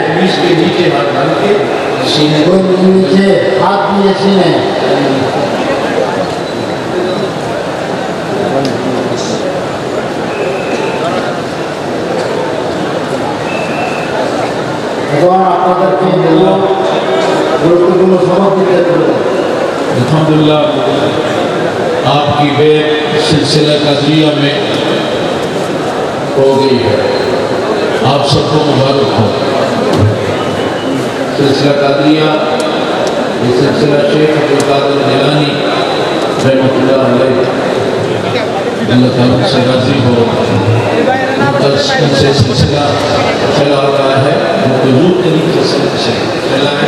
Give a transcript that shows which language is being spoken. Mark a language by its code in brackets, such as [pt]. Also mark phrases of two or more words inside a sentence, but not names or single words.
[ur] کے نیچے ہاتھ ڈال کے سینے [bn] নিচে হাত দিয়ে সিনে এবার আপনাদেরকে গুরুত্বপূর্ণ সবক দিতে হবে. [ur] الحمدللہ آپ کی بیت سلسلہ قادریہ میں ہو گئی ہے. آپ سب کو مبارک ہو. سلسلہ قادریہ یہ سلسلہ شیخ عبدالقادر جیلانی رحمۃ اللہ علیہ، اللہ تعالیٰ سے راضی ہو، ان سے سلسلہ چلا رہا ہے، مخلوق طریقے سے چلا ہے.